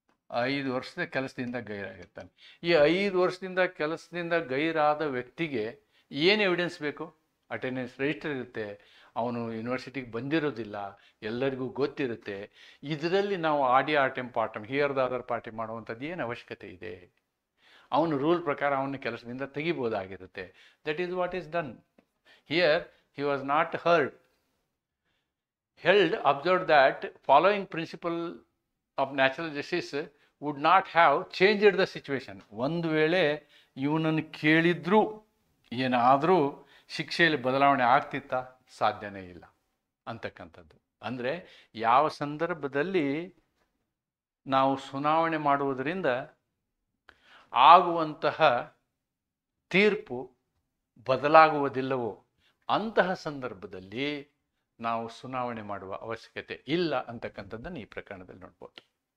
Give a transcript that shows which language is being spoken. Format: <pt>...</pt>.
<kn>5 ವರ್ಷದ ಕೆಲಸದಿಂದ ಗೈರಾಗಿರ್ತಾನೆ. ಈ 5 ವರ್ಷದಿಂದ ಕೆಲಸದಿಂದ ಗೈರಾದ ವ್ಯಕ್ತಿಗೆ ಏನು ಎವಿಡೆನ್ಸ್ ಬೇಕು? ಅಟೆಂಡೆನ್ಸ್ ರಿಜಿಸ್ಟರ್ ಇರುತ್ತೆ, ಅವನು ಯೂನಿವರ್ಸಿಟಿಗೆ ಬಂದಿರೋದಿಲ್ಲ, ಎಲ್ಲರಿಗೂ ಗೊತ್ತಿರುತ್ತೆ. ಇದರಲ್ಲಿ ನಾವು ಆರ್ಟಮ್ partum</kn> <en>hear the other party</en> <kn>ಮಾಡುವಂಥದ್ದು ಏನು ಅವಶ್ಯಕತೆ ಇದೆ? ಅವನು ರೂಲ್ ಪ್ರಕಾರ ಅವನ ಕೆಲಸದಿಂದ ತೆಗಿಬೋದಾಗಿರುತ್ತೆ.</kn> <en>That is what is done here. He was not held observed that following principle of natural justice would not have changed the situation.</en> <kn>ಒಂದು ವೇಳೆ ಇವನನ್ನು ಕೇಳಿದ್ರೂ ಏನಾದರೂ ಶಿಕ್ಷೆಯಲ್ಲಿ ಬದಲಾವಣೆ ಆಗ್ತಿತ್ತಾ? ಸಾಧ್ಯನೇ ಇಲ್ಲ ಅಂತಕ್ಕಂಥದ್ದು. ಅಂದರೆ ಯಾವ ಸಂದರ್ಭದಲ್ಲಿ ನಾವು ಸುನಾವಣೆ ಮಾಡುವುದರಿಂದ ಆಗುವಂತಹ ತೀರ್ಪು ಬದಲಾಗುವುದಿಲ್ಲವೋ ಅಂತಹ ಸಂದರ್ಭದಲ್ಲಿ ನಾವು ಸುನಾವಣೆ ಮಾಡುವ ಅವಶ್ಯಕತೆ ಇಲ್ಲ ಅಂತಕ್ಕಂಥದ್ದನ್ನು ಈ ಪ್ರಕರಣದಲ್ಲಿ ನೋಡ್ಬೋದು.</kn>